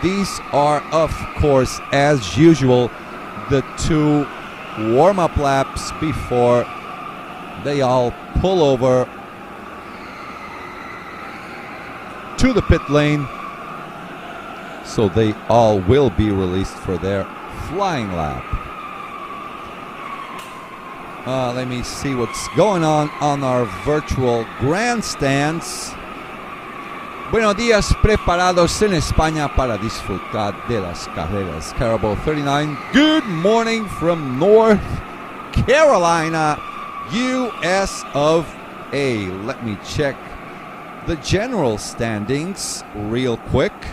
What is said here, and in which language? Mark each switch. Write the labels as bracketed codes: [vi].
[en] These are, of course, as usual, the two warm-up laps before they all pull over to the pit lane. So they all will be released for their flying lap. Let me see what's going on our virtual grandstands. [es] Buenos días, preparados en España para disfrutar de las carreras. [en] Carabao 39, good morning from North Carolina, US of A. Let me check the general standings real quick.